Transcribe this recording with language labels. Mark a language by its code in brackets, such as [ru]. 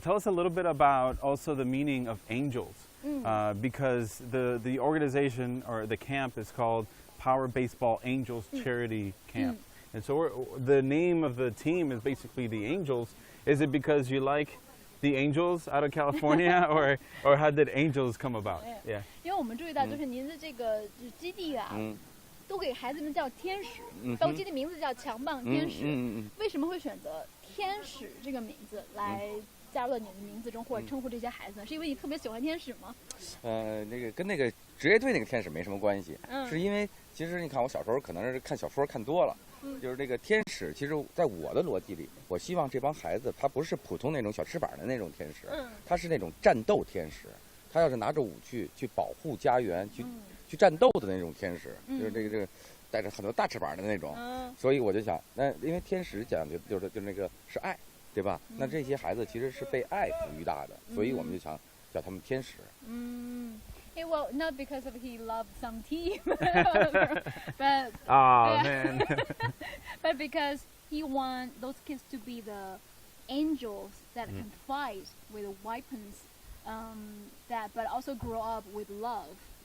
[en] Tell us a little bit about also the meaning of angels, because the organization or the camp is called Power Baseball Angels Charity Camp, and so the name of the team is basically the Angels. Is it because you like the Angels out of California, or how did Angels come about? Yeah. [zh] 因为我们注意到，就是您的这个基地啊，都给孩子们叫天使，包基地名字叫强棒天使。为什么会选择天使这个名字来加入到你的名字中，或者称呼这些孩子呢？是因为你特别喜欢天使吗？那个跟那个职业队那个天使没什么关系，是因为其实你看我小时候可能是看小说看多了。就是这个天使，其实在我的逻辑里，我希望这帮孩子他不是普通那种小翅膀的那种天使，他是那种战斗天使，他要是拿着武器去保护家园，去战斗的那种天使，就是这个带着很多大翅膀的那种。所以我就想，那因为天使讲的就是那个是爱，对吧？那这些孩子其实是被爱抚育大的，所以我们就想叫他们天使。 [en] Hey, well, not because of he loved some team, but man. but because he want those kids to be the angels that can fight with weapons, but also grow up with love.